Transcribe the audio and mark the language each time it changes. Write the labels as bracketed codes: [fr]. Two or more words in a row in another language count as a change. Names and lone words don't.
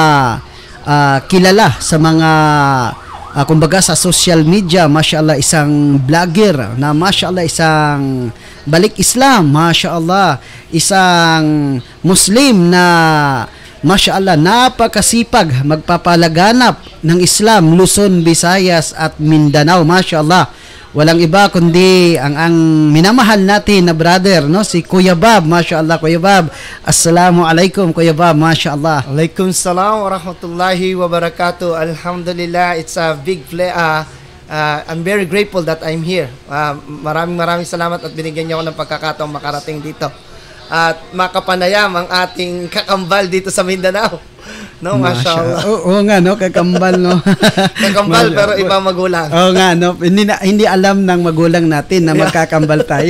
[tl] kilala sa mga kumbaga sa [en] social media, [tl] mashallah, isang vlogger na mashallah, isang balik Islam, mashallah, isang Muslim na mashallah, napakasipag magpapalaganap ng Islam, Luzon, Visayas at Mindanao, mashallah. Walang iba kundi ang minamahal natin na brother, no, si Kuya Bob, mashallah. Kuya Bob, assalamualaikum Kuya Bob, mashallah. [ar] عليكم السلام ورحمة الله وبركاته. Alhamdulillah, [en] it's a big I'm very grateful that I'm here. [tl] Maraming salamat at binigyan niyo ako ng pagkakataong makarating dito. At makapanayam ang ating kakambal dito sa Mindanao. No, mashallah. Oo nga, no, kakambal, no. Kakambal pero ibang magulang. Oo nga, no. Hindi alam ng magulang natin na magkakambal tayo.